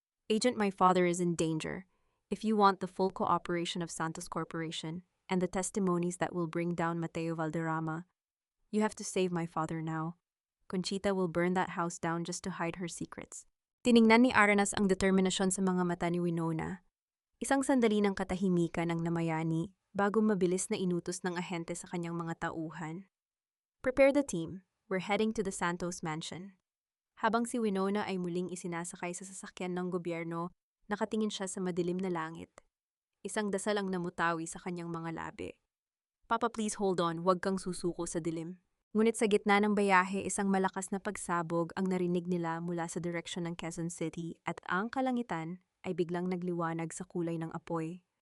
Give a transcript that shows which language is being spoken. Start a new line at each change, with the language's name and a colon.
English: Agent, my father is in danger. If you want the full cooperation of Santos Corporation and the testimonies that will bring down Mateo Valderrama, you have to save my father now. Conchita will burn that house down just to hide her secrets.
Filipino: Tiningnan ni Aranas ang determinasyon sa mga mata ni Winona. Isang sandali ng katahimikan ang namayani bago mabilis na inutos ng ahente sa kanyang mga tauhan.
English: Prepare the team. We're heading to the Santos Mansion.
Filipino: Habang si Winona ay muling isinasakay sa sasakyan ng gobyerno, nakatingin siya sa madilim na langit. Isang dasal ang namutawi sa kanyang mga labi. Papa,
English: please hold on,
Filipino: huwag kang susuko sa dilim. Ngunit sa gitna ng bayahe, isang malakas na pagsabog ang narinig nila mula sa direksyon ng Quezon City at ang kalangitan ay biglang nagliwanag sa kulay ng apoy.